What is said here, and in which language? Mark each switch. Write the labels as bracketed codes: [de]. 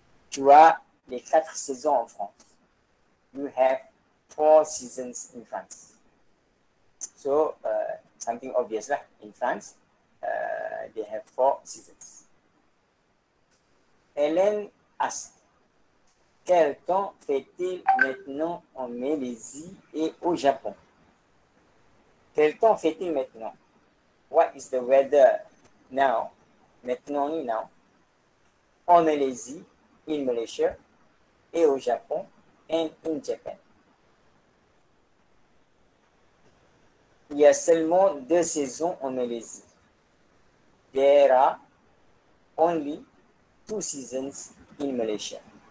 [fr] Tu as les 4 saisons en France. [en] You have 4 seasons in France." So something obvious lah. In France, they have 4 seasons. Hélène asked, [fr] "Quel temps fait-il maintenant en Malaisie et au Japon?" Quel temps fait-il maintenant? [en] What is the weather now? Maintenant ni now. [fr] En Malaisie, [en] in Malaysia, [fr] et au Japon, [en] and in Japan. [fr] Il y a seulement 2 saisons en Malaisie. [en] There are only 2 seasons in Malaysia.